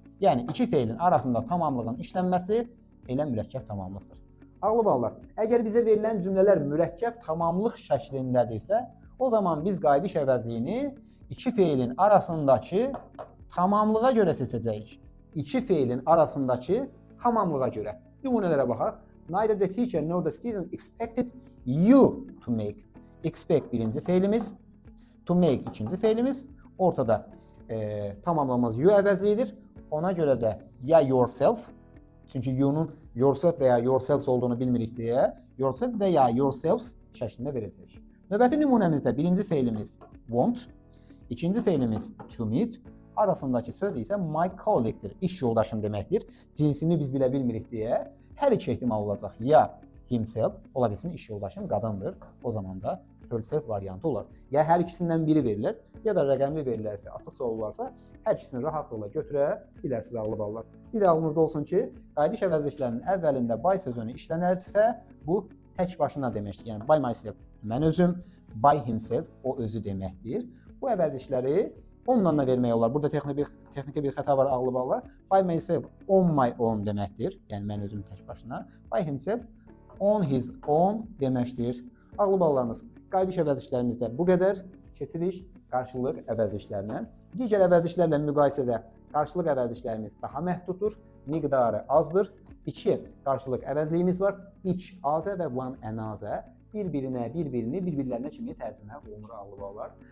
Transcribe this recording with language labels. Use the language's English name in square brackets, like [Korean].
[Azerbaijani] Yəni, iki feilin arasında tamamlığın işlənməsi elə mürəkkəb tamamlıqdır. Ağlı ballar, əgər bizə verilən cümlələr mürəkkəb tamamlıq şəklindədirsə, o zaman biz qayıdış əvəzliyini iki feilin arasındakı tamamlığa görə seçəcəyik. İki feilin arasındakı tamamlığa görə. Nümunələrə baxaq. [English] Neither the teacher nor the student expected you to make. [Azerbaijani] Expect birinci feilimiz, [English] to make [Azerbaijani] ikinci feilimiz, ortada tamamlamamız you əvəzliyidir. Ona görə də ya yourself, çünki you'nun yourself və ya yourselves olduğunu bilmirik deyə, yourself və ya yourselves şəklində verəcək. Növbəti nümunəmizdə birinci feilimiz want, ikinci feilimiz [English] to meet, [Azerbaijani] arasındakı söz isə [English] my colleague- [Azerbaijani] dir, iş yoldaşım deməkdir. Cinsini biz bilə bilmirik deyə hər iki ehtimal olacaq. Ya himself, ola bilsin iş yoldaşım qadındır, o zaman da herself variantı olar. Ya hər ikisindən biri verilir, ya da rəqəmli verilərsə, açıq sual varsa, hər ikisini rahatlıqla götürə bilərsiniz ağlı ballar. Bir də ağlınızda olsun ki, qayıdış əvəzliklərinin əvvəlində by sözünü işlənərsə, bu tək başına deməkdir. Yəni, [English] by myself, [Azerbaijani] mən özüm, [English] by himself, [Azerbaijani] o özü deməkdir. Bu əvəzlikləri onunla da vermək olar. Burada texniki bir xəta var ağlı ballar. [English] By myself, on my own [Azerbaijani] deməkdir. Yəni, mən özüm tək başına. [English] By himself, on his own deməkdir. [Azerbaijani] Ağlı ballarımız, qayıdış əvəzliklərimizdə bu qədər. Keçirik qarşılıq əvəzliklərinə. Digər əvəzliklərlə müqayisədə qarşılıq əvəzliklərimiz daha məhduddur, miqdarı azdır. İki qarşılıq əvəzliyimiz var. İç azə və [English] one another. [Azerbaijani] Bir-birlərinə kimi tərcümə olunur ağlı ballar.